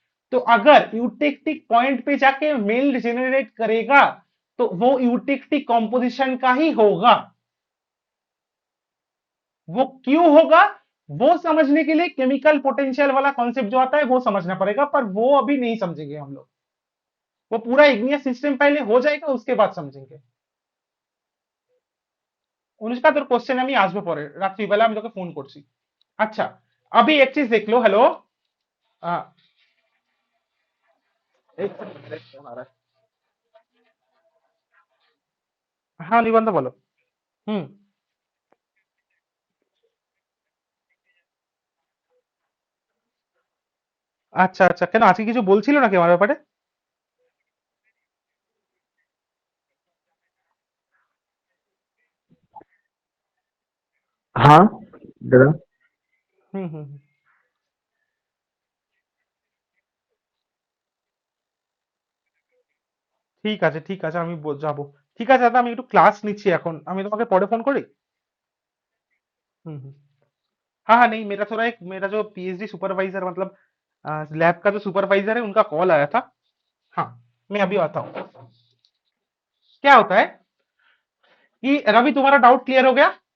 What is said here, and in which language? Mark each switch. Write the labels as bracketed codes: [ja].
[hi] तो अगर eutectic point पे जाके मेल जनरेट करेगा तो वो यूटेक्टिक कॉम्पोजिशन का ही होगा। वो क्यों होगा, वो समझने के लिए केमिकल पोटेंशियल वाला कॉन्सेप्ट जो आता है वो समझना पड़ेगा, पर वो अभी नहीं समझेंगे हम लोग। वो पूरा इग्नियस सिस्टम पहले हो जाएगा, उसके बाद समझेंगे। [bn] অনুষ্কা, তোর কোশ্চেন আমি আসবো পরে, রাত্রিবেলা আমি তোকে ফোন করছি। [hi] আচ্ছা, अभी एक चीज देख लो। हेलो। एक सेकंड, एक फोन आ रहा है। हाँ निबंध बोलो। हम्म। [bn] আচ্ছা আচ্ছা, কেন আজকে কিছু বলছিল নাকি আমার ব্যাপারে? [hi] हाँ दादा [bn] হুম হুম হুম। ঠিক আছে ঠিক আছে, আমি যাবো। ঠিক আছে দাদা, আমি একটু ক্লাস নিচ্ছি এখন, আমি তোমাকে পরে ফোন করি। হুম হুম। [hi] हाँ हाँ, नहीं मेरा थोड़ा एक मेरा जो पीएचडी सुपरवाइजर, मतलब लैब का जो सुपरवाइजर है, उनका कॉल आया था। हाँ, मैं अभी आता हूँ। क्या होता है कि रवि, तुम्हारा डाउट क्लियर हो गया?